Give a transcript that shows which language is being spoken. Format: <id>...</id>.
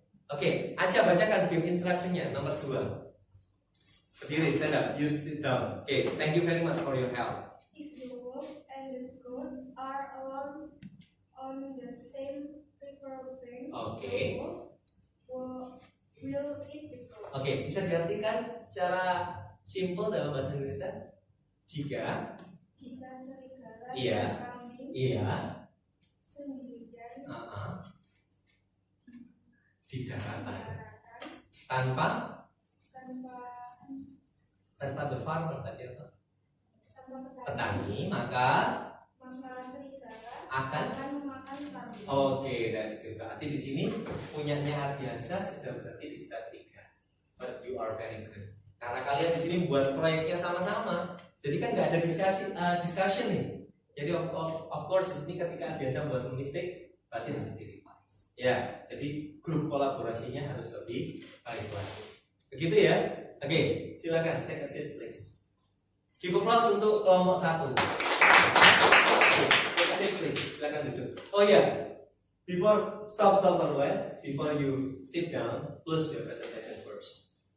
<id>Oke, Aca bacakan game instruction-nya nomor 2. Berdiri,</id> <en>stand up, you sit down. Oke, thank you very much for your help. If the wolf and the goat are alone on the same river bank, Okay. the wolf will eat the goat.</en> <id>Oke, bisa diartikan secara simpel dalam bahasa Indonesia? Jika serigala Iya. dan kambing sendirian di daratan daratan tanpa the farmer tadi apa? tanpa petani, Petani, maka maka serigala akan akan memakan akan kami.</id> <en>Oke, that's good.</en> <id>Berarti di sini punyanya Ardiansyah sudah berarti di step 3.</id> <en>But you are very good.</en> <id>Karena kalian di sini buat proyeknya sama-sama, jadi kan nggak ada discussion nih. Jadi of course di sini ketika Ardiansyah buat mistake, berarti harus di revise. Ya, jadi grup kolaborasinya harus lebih baik lagi. Begitu ya?</id> <en>Oke, silakan take a seat please. Give applause</en> <id>untuk kelompok 1.</id> <en>Take a seat please.</en> <id>Silakan duduk.</id> <en>Oh ya, before stop for a while. Before you sit down, close your presentation first.</en>